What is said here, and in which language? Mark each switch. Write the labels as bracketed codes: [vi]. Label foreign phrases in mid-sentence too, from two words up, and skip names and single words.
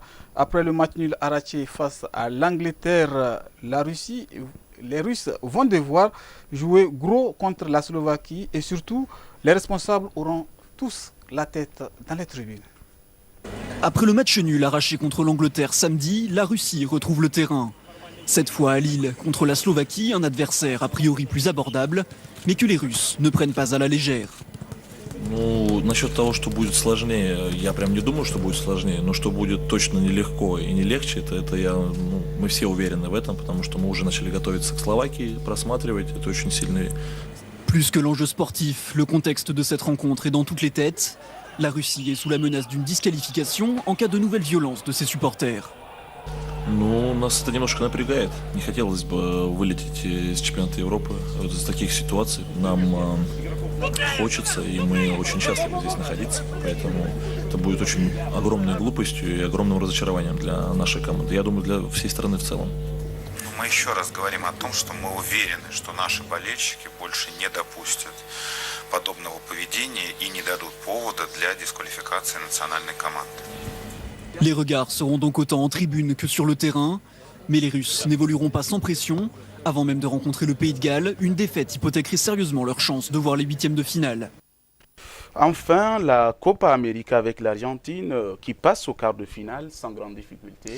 [fr] Après le match nul arraché face à l'Angleterre, les Russes vont devoir jouer gros contre la Slovaquie et surtout, les responsables auront tous la tête dans les tribunes. Après le match nul arraché contre l'Angleterre samedi, la Russie retrouve le terrain. Cette fois à Lille contre la Slovaquie, un adversaire a priori plus abordable, mais que les Russes ne prennent pas à la légère. [ru] Ну, насчет того, что будет сложнее, я прям не думаю, что будет сложнее, но что будет точно нелегко и не легче, мы все уверены в этом, потому что мы уже начали готовиться к Словакии, просматривать, это очень сильный. [fr] Plus que l'enjeu sportif, le contexte de cette rencontre est dans toutes les têtes. La Russie est sous la menace d'une disqualification en cas de nouvelle violence de ses supporters. [ru] Ну, нас это немножко напрягает. Не хотелось бы вылететь из чемпионата Европы из таких ситуаций. Нам хочется, и мы очень счастливы здесь находиться. Поэтому это будет очень огромной глупостью и огромным разочарованием для нашей команды. Я думаю, для всей страны в целом. Мы еще раз говорим о том, что мы уверены, что наши болельщики больше не допустят подобного поведения и не дадут повода для дисквалификации национальной команды. [fr] Les regards seront donc autant en tribune que sur le terrain, mais les Russes n'évolueront pas sans pression. Avant même de rencontrer le Pays de Galles, une défaite hypothéquerait sérieusement leur chance de voir les huitièmes de finale. Enfin, la Copa América avec l'Argentine qui passe au quart de finale sans grande difficulté.